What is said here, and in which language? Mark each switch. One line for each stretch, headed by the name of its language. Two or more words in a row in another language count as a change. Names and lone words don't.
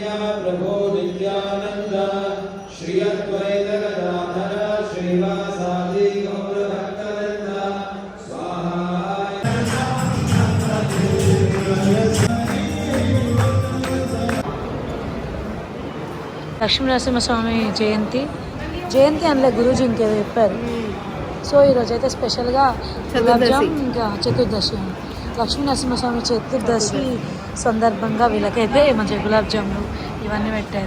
Sanskrit: प्रभो नित्यानंद श्री अद्वैत गदाधर श्रीवासादि गौर भक्तवृंद स्वाहा.
Telugu: లక్ష్మీ నరసింహస్వామి జయంతి అనలే గురూజీ ఇంకేదో చెప్పారు. సో ఈరోజు అయితే స్పెషల్గా గులాబ్ జామ్, ఇంకా చతుర్దశి, లక్ష్మీ నరసింహస్వామి చతుర్దశి సందర్భంగా వీళ్ళకైతే మంచిగా గులాబ్ జాములు ఇవన్నీ పెట్టారు.